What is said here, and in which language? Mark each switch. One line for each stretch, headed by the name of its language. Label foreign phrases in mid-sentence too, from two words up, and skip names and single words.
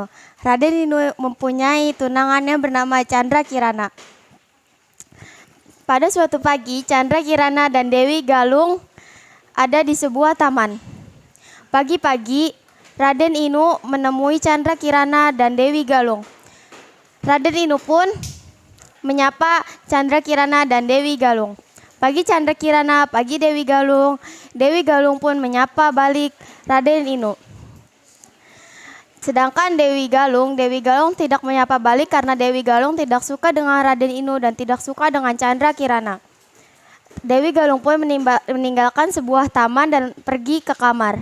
Indonesian: Raden Inu mempunyai tunangan yang bernama Chandra Kirana. Pada suatu pagi, Chandra Kirana dan Dewi Galung ada di sebuah taman. Pagi-pagi, Raden Inu menemui Chandra Kirana dan Dewi Galung. Raden Inu pun menyapa Chandra Kirana dan Dewi Galung. Pagi Chandra Kirana, pagi Dewi Galung. Dewi Galung pun menyapa balik Raden Inu. Sedangkan Dewi Galung tidak menyapa balik karena Dewi Galung tidak suka dengan Raden Inu dan tidak suka dengan Chandra Kirana. Dewi Galung pun meninggalkan sebuah taman dan pergi ke kamar.